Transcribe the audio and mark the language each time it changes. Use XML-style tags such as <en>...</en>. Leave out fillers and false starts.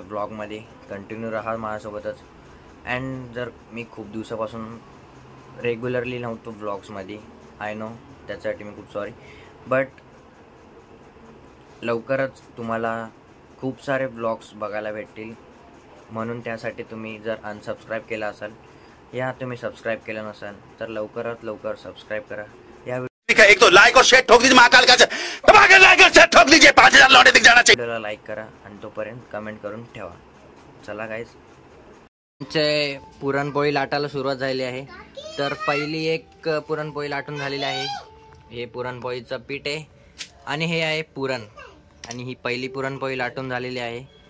<mr>ब्लॉगमध्ये कंटिन्यू राहा माझ्यासोबतच. अँड जर मी खूप दिवसापासून रेग्युलरली नव्हतो ब्लॉग्समध्ये,</mr> <en>I know,</en> <mr>त्याच्यासाठी मी खूप सॉरी. बट लवकरच तुम्हाला खूप सारे ब्लॉग्स बघायला भेटतील, म्हणून त्यासाठी तुम्ही जर अनसबस्क्राईब केलं असाल या तुम्ही सबस्क्राइब केलं नसाल तर लवकरात लवकर सबस्क्राइब करा. या</mr> <hi>एक तो लाइक और शेयर ठोक दीजिए, महाकाल का धमाकेदार लाइक और शेयर ठोक दीजिए, 5000 लौटे दिख जाना चाहिए.</hi> <mr>व्हिडिओला लाईक करा आणि तोपर्यंत कमेंट करून ठेवा. चला गाईज, पुरणपोळी लाटायला सुरुवात झाली आहे. तर पहिली एक पुरणपोळी लाटून झालेली आहे. हे पुरणपोळीचं पीठ आहे आणि हे आहे पुरण, आणि ही पहिली पुरणपोळी लाटून झालेली आहे.</mr>